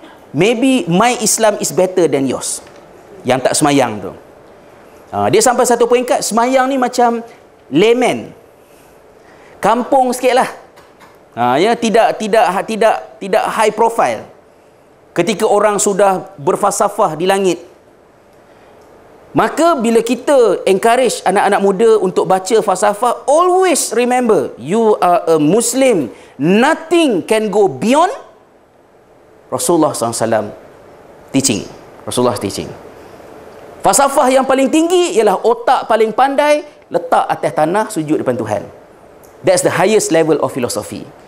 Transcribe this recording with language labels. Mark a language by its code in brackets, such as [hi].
[en] Maybe my Islam is better than yours. [ms] Yang tak semayang tu. Dia sampai satu peringkat semayang ni macam layman. Kampung sikitlah. Tidak [en] high profile. [ms] Ketika orang sudah berfalsafah di langit, maka bila kita encourage anak-anak muda untuk baca falsafah, [en] always remember, you are a Muslim. Nothing can go beyond Rasulullah SAW teaching. Rasulullah teaching. [ms] Falsafah yang paling tinggi ialah otak paling pandai letak atas tanah, sujud depan Tuhan. [en] That's the highest level of philosophy.